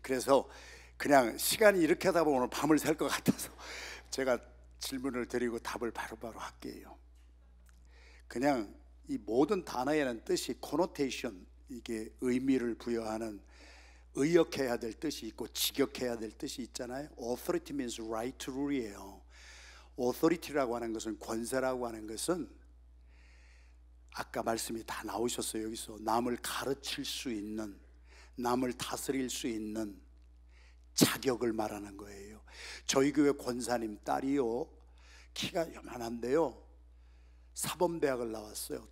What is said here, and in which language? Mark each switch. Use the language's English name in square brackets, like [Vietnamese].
[Korean] 그래서 그냥 시간이 이렇게 하다 보면 오늘 밤을 샐 것 같아서 제가 질문을 드리고 답을 바로바로 할게요. 그냥 이 모든 단어에는 뜻이 connotation, 이게 의미를 부여하는, 의역해야 될 뜻이 있고 직역해야 될 뜻이 있잖아요. [English] authority means right to rule이에요. [Korean] authority라고 하는 것은, 권세라고 하는 것은 아까 말씀이 다 나오셨어요. 여기서 남을 가르칠 수 있는, 남을 다스릴 수 있는 자격을 말하는 거예요. 저희 교회 권사님 딸이요 키가 요만한데요 사범대학을 나왔어요.